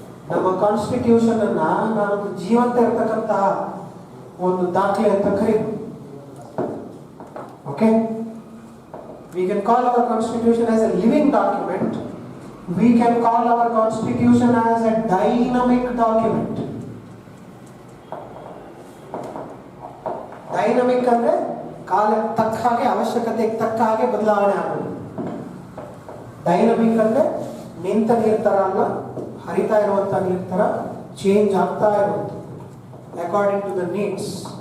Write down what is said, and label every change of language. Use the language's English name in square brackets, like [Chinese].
[Kannada] ನಮ್ಮ ಕಾನ್ಸ್ಟಿಟ್ಯೂಷನ್ ಅನ್ನ ನಾನು ಜೀವಂತ ಇರತಕ್ಕಂತಹ ಒಂದು ದಾಖಲೆ ಅಂತ ಕರೀತೀವಿ. [English] Okay, we can call our constitution as a living document. We can call our constitution as a dynamic document. [Kannada] Dynamic ಅಂದ್ರೆ ಕಾಲಕ್ಕೆ ತಕ್ಕ ಹಾಗೆ, ಅವಶ್ಯಕತೆಗೆ ತಕ್ಕ ಹಾಗೆ ಬದಲಾವಣೆ ಆಗೋದು. ಡೈನಮಿಕ್ ಅಂದ್ರೆ ನಿಂತ ನೀರ್ ತರ ಅಲ್ಲ, ಹರಿತಾ ಇರುವಂತ ನೀರ್ ತರ ಚೇಂಜ್ ಆಗ್ತಾ ಇರುವಂತ [English] According to the needs.